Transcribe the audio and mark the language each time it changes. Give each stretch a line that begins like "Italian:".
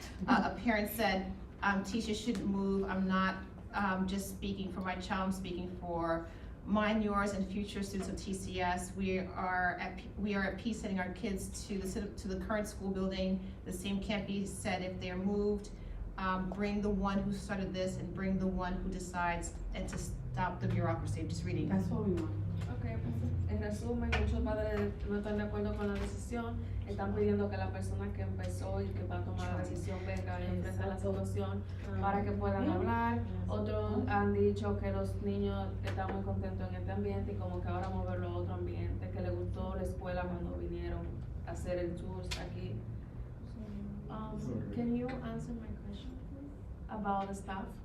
English: A parent said, teachers shouldn't move. I'm not just speaking for my child, I'm speaking for mine, yours, and future students of TCS. We are at peace sending our kids to the current school building. The same can't be said if they're moved. Bring the one who started this and bring the one who decides, and to stop the bureaucracy. I'm just reading. That's what we want.
Spanish: Ok, en resumen, muchos padres no están de acuerdo con la decisión, están pidiendo que la persona que empezó y que va a tomar la decisión venga y enfrente la situación para que puedan hablar. Otros han dicho que los niños están muy contentos en este ambiente y como que ahora moverlo a otro ambiente, que les gustó la escuela cuando vinieron a hacer el tour aquí.
English: Can you answer my question, please, about the staff?